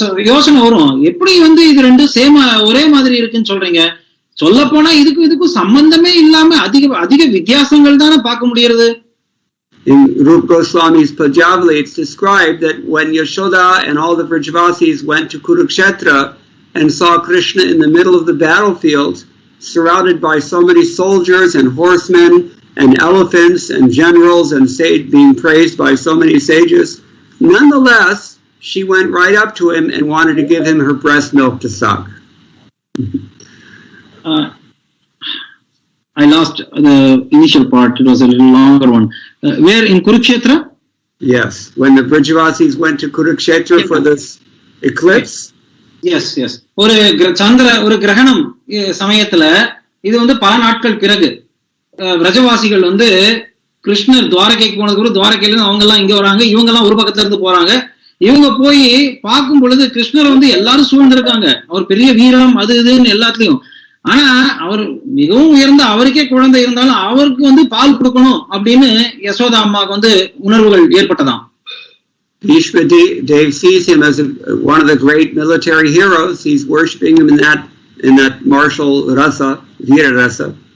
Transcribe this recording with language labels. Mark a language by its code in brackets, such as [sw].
[ta] யோசனை வரும், எப்படி இது ரெண்டும் சேம ஒரே மாதிரி இருக்குன்னு சொல்றீங்க? சொல்ல போனா இதுக்கும் சம்பந்தமே இல்லாம அதிக வித்தியாசங்கள் தானே பார்க்க முடியறது. [en] In Rupa Goswami's Pajavali, it's described that when Yashoda and all the Vrajavasis went to Kurukshetra and saw Krishna in the middle of the battlefield, surrounded by so many soldiers and horsemen and elephants and generals and being praised by so many sages, nonetheless, she went right up to him and wanted to give him her breast milk to suck. I lost the initial part. It was a little longer one. Where in Kurukshetra? Yes, when the Brajavasis went to Kurukshetra for this eclipse. Yes. [ta] ஒரு கிரகணம் சமயத்துல இது வந்து பல நாட்கள் பிறகு பிரஜவாசிகள் வந்து கிருஷ்ணர் துவாரகைக்கு போனதுக்கு துவாரகையில இருந்து அவங்க எல்லாம் இங்க வராங்க, இவங்க எல்லாம் ஒரு பக்கத்துல இருந்து போறாங்க. இவங்க போய் பார்க்கும் பொழுது கிருஷ்ணர் வந்து எல்லாரும் சூழ்ந்திருக்காங்க. அவர் பெரிய வீரம் அது இதுன்னு எல்லாத்துலயும். ஆனா அவர் மிகவும் உயர்ந்த அவருக்கே குழந்தை இருந்தாலும் அவருக்கு வந்து பால் கொடுக்கணும் அப்படின்னு யசோதா அம்மாவுக்கு வந்து உணர்வுகள் ஏற்பட்டதாம். [en] Bhishma Dev sees him as one of the great military heroes. He's worshipping him in that martial rasa, Veera rasa.